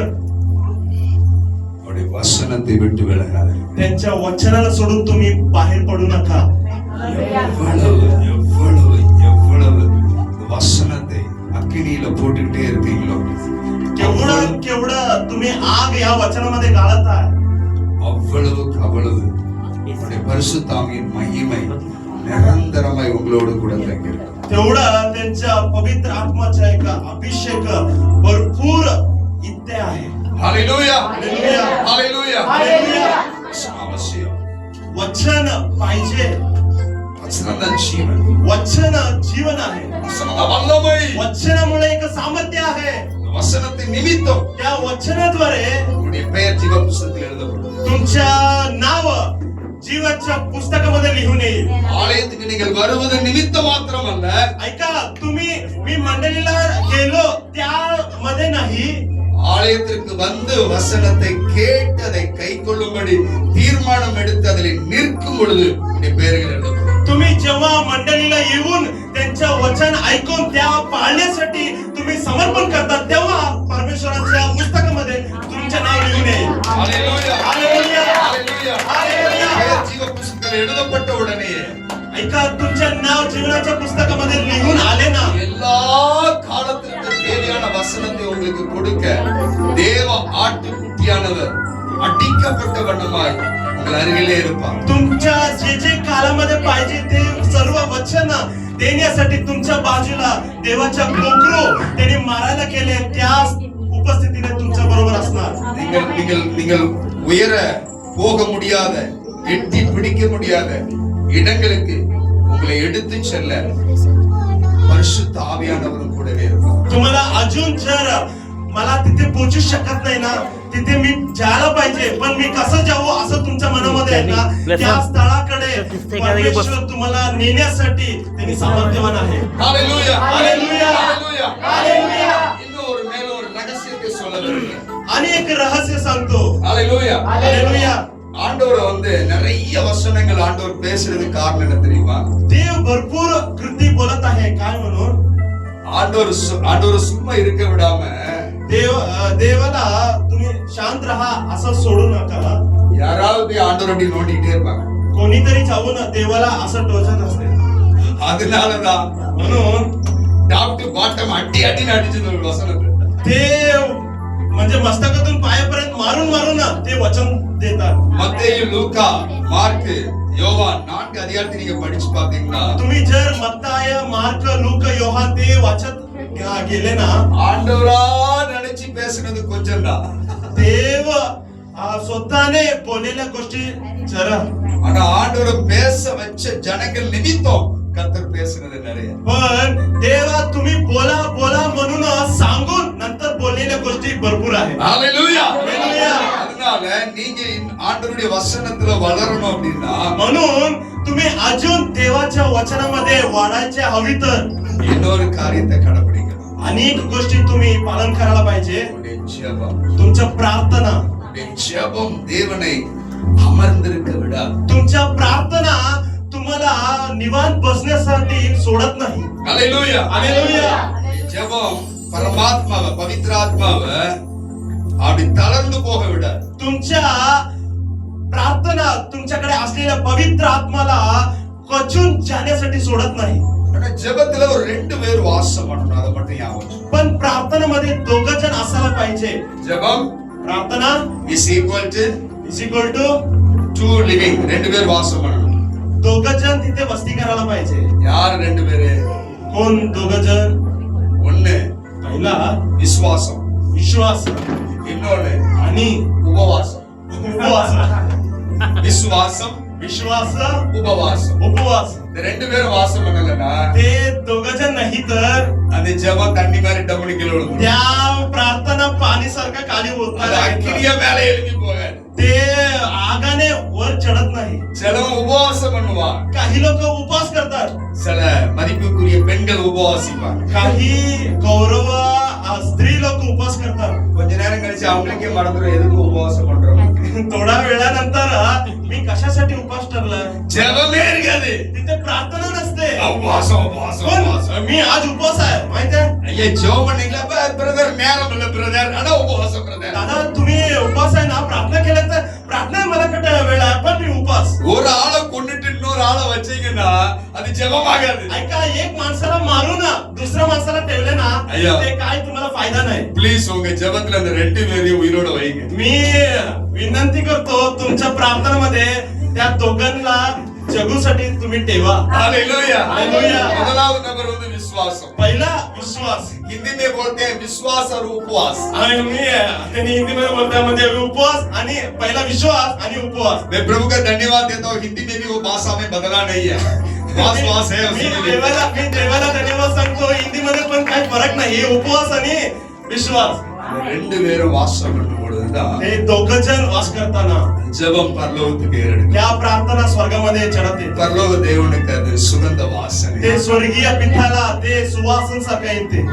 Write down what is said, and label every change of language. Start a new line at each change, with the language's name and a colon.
Tamil: அவருடைய வசனத்தை விட்டு விலகாதீர்கள்.
Marathi: त्यांच्या वचनाला सोडून तुम्ही बाहेर पडू नका.
Tamil: எவ்வளவு எவ்வளவு எவ்வளவு இந்த வசனத்தை அக்கினியில போட்டுக்கிட்டே இருக்கீங்களோ
Marathi: केवढं तुम्ही आग या वचनामध्ये गाळत आहे
Tamil: அவ்வளவுக்கு அவ்வளவு உங்களுடைய பரிசுத்த ஆவியின் மகிமை நிரந்தரமாய் உங்களோடு கூட தங்கியிருக்கும்.
Marathi: तेवढं त्यांच्या पवित्र आत्माचा एक अभिषेक भरपूर इथे आहे.
Tamil: ஹalleluya
Marathi: हालेलुया.
Tamil: ஹalleluya
Marathi: हालेलुया.
Tamil: அவசியம்.
Marathi: वचन पाहिजे.
Tamil: வசனம் தான் ஜீவன்.
Marathi: वचन जीवन आहे.
Tamil: வசனம் தான் வல்லமை.
Marathi: वचनामुळे एक सामर्थ्य आहे.
Tamil: இந்த வசனத்தின் நிமித்தம்
Marathi: त्या वचनाद्वारे
Tamil: உங்களுடைய பெயர் ஜீவ புத்தகத்தில் எழுதப்படும்.
Marathi: तुमच्या नाव जीवाच्या पुस्तकामध्ये लिहून येईल.
Tamil: ஆலயத்துக்கு நீங்கள் வருவது நிமித்தம் மாத்திரமல்ல,
Marathi: ऐका तुम्ही मी मंडळीला गेलो त्यामध्ये नाही
Tamil: ஆலயத்திற்கு வந்து வசனத்தை கேட்டு அதை கை கொள்ளும்படி தீர்மானம் எடுத்து அதில் நிற்கும் பொழுது உங்களுடைய பெயர்கள் எழுதப்படும்.
Marathi: तुम्ही जेव्हा मंडळीला येऊन त्यांच्या वचन ऐकून त्या पाळण्यासाठी तुम्ही समर्पण करता तेव्हा परमेश्वराच्या पुस्तकामध्ये तुमचे नाव लिहून येईल.
Tamil: ஹalleluya
Marathi: हालेलुया.
Tamil: ஹalleluya
Marathi: हालेलुया.
Tamil: பெயர் ஜீவ புத்தகத்தில் எழுதப்பட்ட உடனே
Marathi: ऐका तुमचे नाव जीवनाच्या पुस्तकामध्ये लिहून आले ना
Tamil: எல்லா காலத்திற்கு தேவையான வசனத்தை உங்களுக்கு கொடுக்க தேவ ஆட்டுக்குட்டியானவர் அடிக்கப்பட்ட வண்ணமாய் உங்கள் அருகிலே இருப்பார்.
Marathi: तुमच्या जे जे कालामध्ये पाहिजे ते सर्व वचन देण्यासाठी तुमच्या बाजूला देवाच्या कोकरू त्यांनी मारायला गेले त्या उपस्थितीने तुमच्या बरोबर असणार.
Tamil: நீங்கள் உயர போக முடியாத எட்டி பிடிக்க முடியாத இடங்களுக்கு உங்களை எடுத்து செல்ல பரிசுத்த ஆவியானவரும் கூடவே இருப்பார்.
Marathi: तुम्हाला अजून जर मला तिथे पोहोचू शकत नाही ना तिथे मी जायला पाहिजे, पण मी कसं जाऊ असं तुमच्या मनामध्ये आहे ना, त्या स्थळाकडे परमेश्वर तुम्हाला नेण्यासाठी त्यांनी सामर्थ्यवान आहे.
Tamil: ஹalleluya
Marathi: हालेलुया,
Tamil: ஹalleluya
Marathi: हालेलुया.
Tamil: இன்னொரு மேல ஒரு ரகசியத்தை சொல்ல விரும்புகிறேன்.
Marathi: आणि एक रहस्य सांगतो.
Tamil: ஹalleluya
Marathi: हालेलुया.
Tamil: ஆண்டவர் வந்து நிறைய வசனங்கள் ஆண்டவர் பேசுறதுக்கு காரணம் என்ன தெரியுமா?
Marathi: देव भरपूर कृती बोलत आहे. काय म्हणून?
Tamil: ஆண்டவர் சும்மா இருக்க விடாம
Marathi: देवाला तुम्ही शांत राहा असं सोडू नका.
Tamil: யாராவது போய் ஆண்டவர் அப்படி நோண்டிக்கிட்டே இருப்பாங்க.
Marathi: कोणीतरी जाऊन देवाला असं टोचत असते.
Tamil: அதனாலதான்
Marathi: म्हणून
Tamil: டாக்டர் பாட்டம் அடி அடின்னு அடிச்சது ஒரு வசனத்தை.
Marathi: ते म्हणजे मस्तकातून पायापर्यंत मारून मारून ते वचन देतात.
Tamil: மத்தேயு லூக்கா மார்க் யோவான் 4 அதிகாரத்தை நீங்க படிச்சு பாத்தீங்கன்னா
Marathi: तुम्ही जर मत्ताय मार्क लूक योहान ते वाचत गेले ना,
Tamil: ஆண்டவரா நினைச்சு பேசுனது கொஞ்சம் தான்.
Marathi: देव स्वतःने बोललेल्या गोष्टी जरा,
Tamil: ஆனா ஆண்டவரை பேச வச்ச ஜனங்கள் நிமித்தம் கர்த்தர் பேசுனது நிறைய.
Marathi: पण देवा तुम्ही बोला बोला म्हणून सांगून नंतर बोललेल्या गोष्टी भरपूर आहेत.
Tamil: ஹalleluya
Marathi: हालेलुया.
Tamil: அதனால நீங்க ஆண்டவருடைய வசனத்துல வளரணும் அப்படின்னா
Marathi: म्हणून तुम्ही अजून देवाच्या वचनामध्ये वाढायचे हवी तर
Tamil: இன்னொரு காரியத்தை கடைபிடிக்கணும்.
Marathi: अनेक गोष्टी तुम्ही पालन करायला पाहिजे.
Tamil: உங்களுடைய ஜெபம்
Marathi: तुमच्या प्रार्थना,
Tamil: உங்களுடைய ஜெபம் தேவனை அமர்ந்திருக்க விடாது.
Marathi: तुमच्या प्रार्थना तुम्हाला निवांत बसण्यासाठी सोडत नाही.
Tamil: ஹalleluya
Marathi: हालेलुया.
Tamil: ஜெபம் பரமாத்மாவை பவித்ராத்மாவை அப்படி தளர்ந்து போக விடாது.
Marathi: तुमच्या प्रार्थना तुमच्याकडे असलेल्या पवित्र आत्माला कचून जाण्यासाठी सोडत नाही.
Tamil: ஆனா ஜெபத்துல ஒரு 2 பேர் வாசம் பண்ணணும், அதை மட்டும் ஞாபகம்.
Marathi: पण प्रार्थनेमध्ये दोघं जण असायला पाहिजे.
Tamil: ஜெபம்
Marathi: प्रार्थना
English: is equal to is equal to 2 living.
Tamil: 2 பேர் வாசம் பண்ணணும்.
Marathi: दोघं जण तिथे वस्ती करायला पाहिजे.
Tamil: யார் 2 பேரு?
Marathi: कोण दोघं जण?
Tamil: ஒண்ணு
Marathi: पहिला
Tamil: விசுவாசம்,
Marathi: विश्वास
Tamil: இன்னொன்னு
Marathi: आणि
Tamil: உபவாசம்.
Marathi: उपवास.
Tamil: விசுவாசம்
Marathi: विश्वास
Tamil: உபவாசம்.
Marathi: उपवास.
Tamil: இந்த 2 பேரும் வாசம் பண்ணலன்னா
Marathi: ते दोघं जण नाही तर
Tamil: அந்த ஜெபம் தண்ணி மாதிரி டம்முனு கீழே விழுந்துரும்.
Marathi: त्या प्रार्थना पाणीसारखं खाली
Tamil: அது
Marathi: होत
Tamil: அக்கினியா மேல எழுப்பி போகாது.
Marathi: ते आगाने वर चढत नाही.
Tamil: சிலவன் உபவாசம் பண்ணுவான்,
Marathi: काही लोक उपवास करतात.
Tamil: சில மதிப்புக்குரிய பெண்கள் உபவாசிப்பாங்க.
Marathi: काही गौरव स्त्री लोक उपवास करतात.
Tamil: கொஞ்ச நேரம் கழிச்சு அவங்களுக்கே மறந்துடும் எதுக்கு உபவாசம் பண்றோம்.
Marathi: थोडा वेळानंतर मी कशासाठी उपवास ठरला,
Tamil: ஜெபமே இருக்காது.
Marathi: तिथे प्रार्थना नसते.
Tamil: உபவாசம் உபவாசம்
Marathi: पण
Tamil: உபவாசம்.
Marathi: मी आज उपवास आहे माहितीये.
Tamil: ஐயா ஜெபம் பண்ணீங்களா பிரதர்? நேரம் இல்ல பிரதர், ஆனா உபவாசம் பிரதர்.
Marathi: दादा तुम्ही उपवास आहे ना, प्रार्थना केलं तर प्रार्थना मला कुठे वेळ आहे, पण मी उपवास.
Tamil: ஒரு ஆளை கொன்னுட்டு இன்னொரு ஆளை வச்சீங்கன்னா அது ஜெபமாகாது.
Marathi: ऐका, एक माणसाला मारून दुसऱ्या माणसाला ठेवले ना, अय्या. ते काय तुम्हाला फायदा नाही.
Tamil: ப்ளீஸ் உங்க ஜெபத்துல அந்த 2 பேரையும் உயிரோட வைங்க.
Marathi: मी विनंती करतो तुमच्या प्रार्थनेमध्ये त्या दोघांना जगूसाठी तुम्ही ठेवा. हालेलुया. हालेलुया.
Tamil: முதலாவது நபர் வந்து விசுவாசம்.
Marathi: पहिला विश्वास.
Hindi: हिंदी में बोलते हैं विश्वास और उपवास.
Marathi: आणि मी त्यांनी हिंदीमध्ये बोलतात म्हणजे उपवास आणि पहिला विश्वास आणि उपवास.
Hindi: मैं प्रभु का धन्यवाद देता हूँ, हिंदी में भी वो भाषा में बदला नहीं है. वास है
Marathi: मी
Hindi: उसमें भी.
Marathi: देवाला धन्यवाद सांगतो. हिंदीमध्ये पण काही फरक नाही. उपवास आणि विश्वास.
Tamil: 2 பேரும் வாசம் பண்ணும் பொழுதுதான்
Marathi: हे दोघं जण वास करताना
Tamil: ஜெபம் பரலோகத்துக்கு ஏறெடுக்கும்.
Marathi: त्या प्रार्थना स्वर्गामध्ये चढत येते.
Tamil: பரலோக தேவனுக்கு அது சுகந்த வாசனை.
Marathi: ते स्वर्गीय पिठाला ते सुवासन सारखं येते.